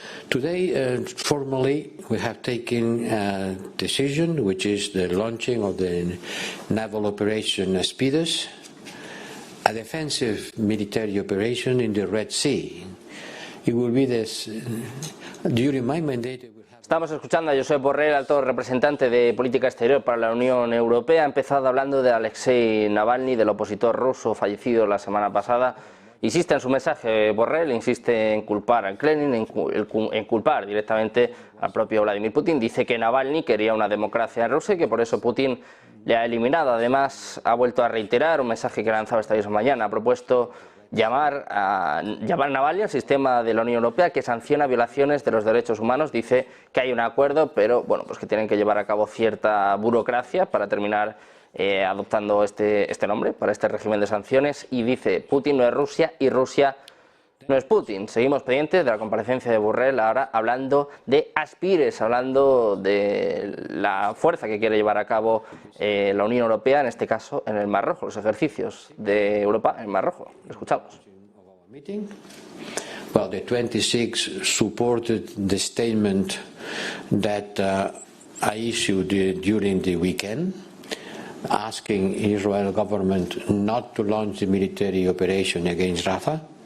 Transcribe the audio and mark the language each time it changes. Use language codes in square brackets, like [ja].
[en] Today, formally, we have taken a decision, which is the launching of the naval operation Aspides, a defensive military operation in the Red Sea. It will be this, during my mandate. [es] Estamos escuchando a Josep Borrell, alto representante de política exterior para la Unión Europea. Ha empezado hablando de Alexei Navalny, del opositor ruso fallecido la semana pasada. Insiste en su mensaje, Borrell, insiste en culpar al Kremlin, en culpar directamente al propio Vladimir Putin. Dice que Navalny quería una democracia en Rusia y que por eso Putin le ha eliminado. Además, ha vuelto a reiterar un mensaje que lanzaba esta misma mañana. Ha propuesto llamar a Navalny al sistema de la Unión Europea que sanciona violaciones de los derechos humanos. Dice que hay un acuerdo, pero bueno, pues que tienen que llevar a cabo cierta burocracia para terminar adoptando este nombre para este régimen de sanciones, y dice: Putin no es Rusia y Rusia no es Putin. Seguimos pendientes de la comparecencia de Borrell, ahora hablando de Aspires, hablando de la fuerza que quiere llevar a cabo la Unión Europea, en este caso en el Mar Rojo, los ejercicios de Europa en el Mar Rojo. Lo escuchamos. [en] Well, the 26 supported the statement that I issued during the weekend, asking Israel government not to launch the military operation against Rafah.